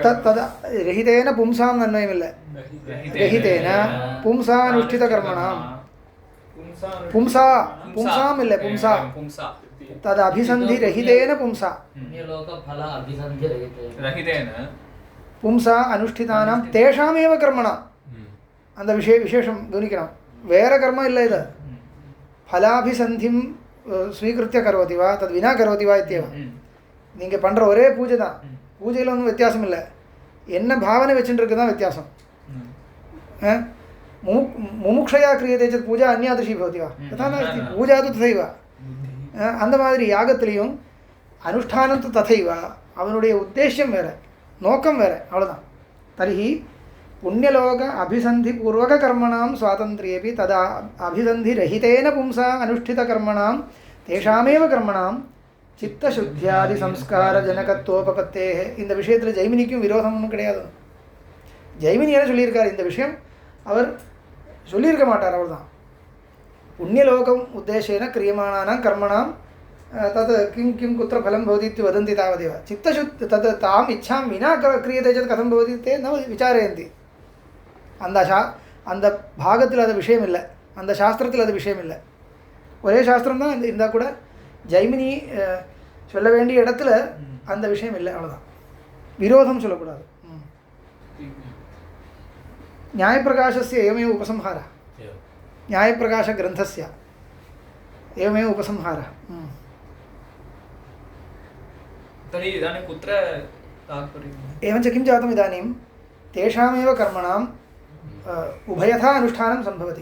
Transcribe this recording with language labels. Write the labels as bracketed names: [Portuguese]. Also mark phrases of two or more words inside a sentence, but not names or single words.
[Sanskrit] तद्रहितेन पुंसां अन्वयमिल्ल. रहितेन पुंसानुष्ठितकर्मणां पुंसाम् इल्ल पुंसा तदभिसन्धिरहितेन पुंसा पुंसा अनुष्ठितानां तेषामेव कर्मणां. [Tamil] அந்த விசேஷம் கவனிக்கணும். வேற கர்மம் இல்லை, இது [Sanskrit] फलाभिसन्धिं स्वीकृत्य करोति वा तत् विना करोति वा इत्येव. [Tamil] நீங்கள் பண்ணுற ஒரே பூஜை தான், பூஜையில் ஒன்றும் வித்தியாசம் இல்லை, என்ன பாவனை வச்சுட்டு தான் வித்தியாசம். [Sanskrit] मुमुक्षया क्रियते चेत् पूजा अन्यादृशी भवति वा तथा नास्ति, पूजा तु तथैव. [Tamil] அந்த மாதிரி யாகத்திலையும் [Sanskrit] अनुष्ठानं तु तथैव, [Tamil] அவனுடைய உத்தேசியம் வேறு, நோக்கம் வேறு, அவ்வளோதான். [Sanskrit] தர்ஹி पुण्यलोक अभिसन्धिपूर्वककर्मणां स्वातन्त्र्येऽपि तदा अभिसन्धिरहितेन पुंसा अनुष्ठितकर्मणां तेषामेव कर्मणां चित्तशुद्ध्यादि संस्कार जनकत्वोपपत्ते. [Tamil] இந்த விஷயத்தில் ஜெய்மினிக்கும் விரோதம் ஒன்றும் கிடையாது. ஜெய்மினி என்ன சொல்லியிருக்கார் இந்த விஷயம், அவர் சொல்லியிருக்க மாட்டார். அவர் தான் [Sanskrit] पुण्यलोकं उद्देशेन क्रियमाणानां कर्मणां तत् किं किं कुत्र फलं भवति इति वदन्ति तावदेव. चित्तशुद्धि तत् ताम् इच्छां विना क्रियते चेत् कथं भवति ते न विचारयन्ति. [Tamil] அந்த பாகத்தில் அது விஷயம் இல்லை, அந்த சாஸ்திரத்தில் அது விஷயம் இல்லை. ஒரே சாஸ்திரம் தான் இருந்தால் கூட ஜெய்மினி சொல்ல வேண்டிய இடத்துல அந்த விஷயம் இல்லை, அவ்வளோதான். விரோதம் சொல்லக்கூடாது. [Sanskrit] न्यायप्रकाशस्य एवमेव उपसंहारः, न्यायप्रकाशग्रन्थस्य एवमेव उपसंहारः. तर्हि इदानीं कुत्र तात्पर्यम्? एवञ्च किं जातम् इदानीं तेषामेव कर्मणाम् उभयथा अनुष्ठानं सम्भवति.